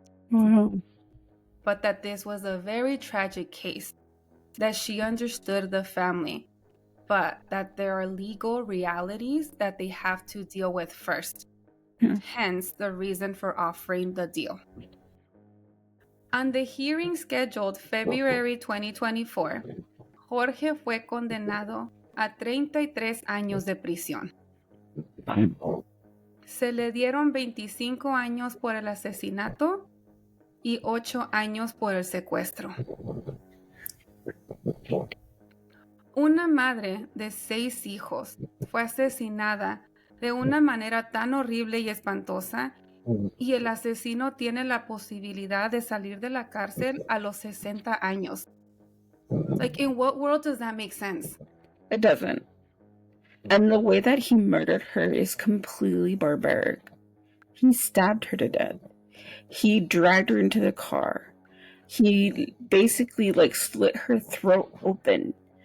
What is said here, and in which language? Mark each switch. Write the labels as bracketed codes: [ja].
[en] Wow. But that this was a very tragic case, that she understood the family, but that there are legal realities that they have to deal with first. Hence the reason for offering the deal. On the hearing scheduled February 2024, [es] Jorge fue condenado a 33 años de prisión. Se le dieron 25 años por el asesinato y 8 años por el secuestro. Una madre de 6 hijos fue asesinada de una manera tan horrible y espantosa, y el asesino tiene la posibilidad de salir de la cárcel a los 60 años. [en] Like, in what world does that make sense? It doesn't. And the way that he murdered her is completely barbaric. He stabbed her to death. He dragged her into the car. He basically slit her throat open.